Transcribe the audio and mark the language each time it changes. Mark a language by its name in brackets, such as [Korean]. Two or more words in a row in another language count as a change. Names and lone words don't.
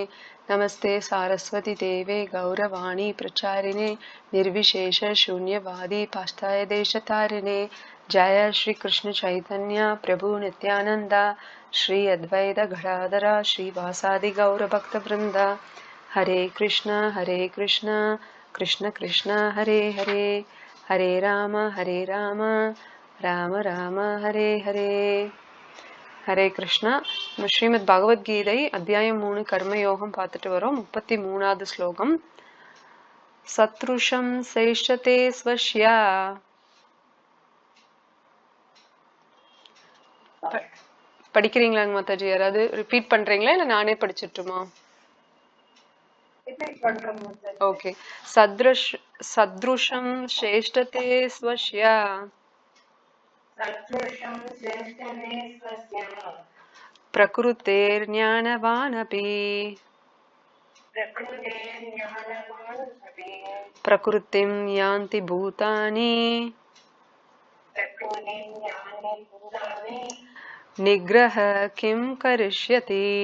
[Sanskrit] नमस्ते सारस्वती देवे गौरवाणी प्रचारिणे निर्विशेष शून्यवादी पाश्चात्यदेशतारिणे। जय श्री कृष्ण चैतन्य प्रभु नित्यानंद श्री अद्वैत गदाधर श्रीवासादि गौर भक्त वृंद। हरे कृष्ण कृष्ण कृष्ण हरे हरे, हरे राम राम राम हरे हरे। [Tamil] ஹரே கிருஷ்ணா. ஸ்ரீமத் பகவத்கீதை அத்தியாயம் 3 கர்மயோகம் பார்த்துட்டு வரோம். 33வது ஸ்லோகம். [Sanskrit] सदृशं चेष्टते स्वस्याः. [Tamil] படிக்கிறீங்களாங்க மாதாஜி? யாராவது ரிப்பீட் பண்றீங்களா இல்ல நானே படிச்சிட்டுமா? [Sanskrit] ஓகே. सदृशं चेष्टते स्वस्याः प्रकृतेर्ज्ञानवानपि प्रकृतिं यान्ति भूतानि निग्रह किं करिष्यति.